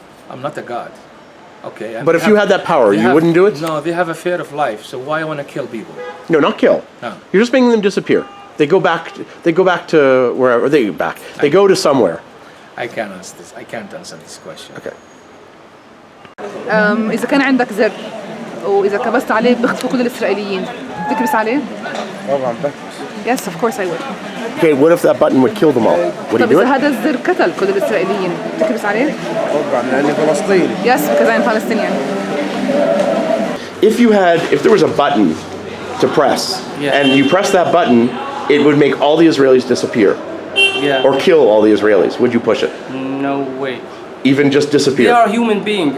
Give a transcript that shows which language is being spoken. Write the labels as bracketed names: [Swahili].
[English] I'm not a god. Okay. But if you had that power, you wouldn't do it? No, they have a fear of life, so why I want to kill people? No, not kill. No. You're just making them disappear. They go back to wherever they go back. They go to somewhere. I can't answer this. I can't answer this question. Okay. [Arabic] إذا كان عندك زر وإذا كبست عليه بيختفوا كل الإسرائيليين تكبس عليه؟ طبعا بكبس. [English] Yes, of course I would. Okay, what if that button would kill them all? Would you [Arabic] طب [English] do [Arabic] إذا [English] it? [Arabic] هذا الزر قتل كل الإسرائيليين تكبس عليه؟ طبعا لأني فلسطيني. [English] Yes, because I'm Palestinian. If there was a button to press, Yeah. and you press that button, it would make all the Israelis disappear. Yeah. Or kill all the Israelis. Would you push it? No way. Even just disappear? They are human beings.